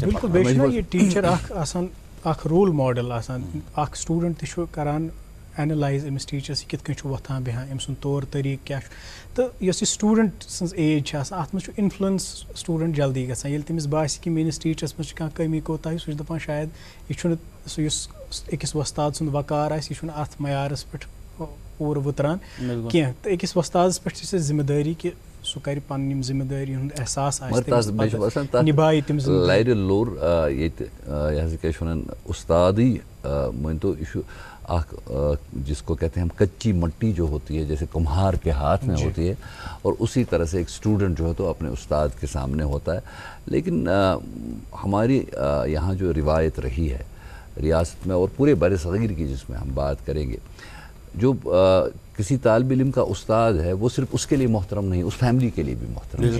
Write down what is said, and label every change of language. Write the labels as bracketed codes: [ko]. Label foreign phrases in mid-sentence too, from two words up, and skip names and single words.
[ks] بالکل بیٚیہِ چھُنہ یہِ ٹیٖچر اکھ آسان اکھ [en] role model [ks] آسان اکھ سٹوٗڈنٛٹ تہِ چھُ کران اینالائز أمِس ٹیٖچرَس یہِ کِتھ کٔنۍ چھُ وۄتھان بیٚہان أمۍ سُنٛد طور طریٖقہٕ کیٛاہ چھُ تہٕ یۄس یہِ سٹوٗڈَنٛٹ سٕنٛز ایج چھِ آسان اَتھ منٛز چھُ اِنفٕلَنس سٹوٗڈَنٛٹ جلدی گژھان ییٚلہِ تٔمِس باسہِ کہِ میٛٲنِس ٹیٖچرَس منٛز چھِ کانٛہہ کٔمی کوتاہی سُہ چھُ دَپان شاید یہِ چھُنہٕ سُہ یُس أکِس وۄستاد سُنٛد وقار آسہِ یہِ چھُنہٕ اَتھ معیارَس پٮ۪ٹھ پوٗرٕ وٕتران کینٛہہ تہٕ أکِس وۄستادَس پٮ۪ٹھ چھِ سۄ ذِمہٕ دٲری کہِ سُہ کَرِ پَنٕنۍ یِم ذِمہٕ دٲری ہُنٛد احساس آسہِ نِبایہِ تِم لَرِ لوٚر ییٚتہِ یہِ حظ کیٛاہ چھِ وَنان اُستادٕے مٲنۍتو یہِ چھُ اکھ [ur] جس کو کہتے ہیں ہم کچی مٹی جو ہوتی ہے جیسے کمہار کے ہاتھ میں ہوتی ہے اور اسی طرح سے ایک اسٹوڈنٹ جو ہے تو اپنے استاد کے سامنے ہوتا ہے. لیکن ہماری یہاں جو روایت رہی ہے ریاست میں اور پورے بر صغیر کی جس میں ہم بات کریں گے, جو کسی طالب علم کا استاد ہے وہ صرف اس کے لیے محترم نہیں, اس فیملی کے لیے بھی محترم ہے.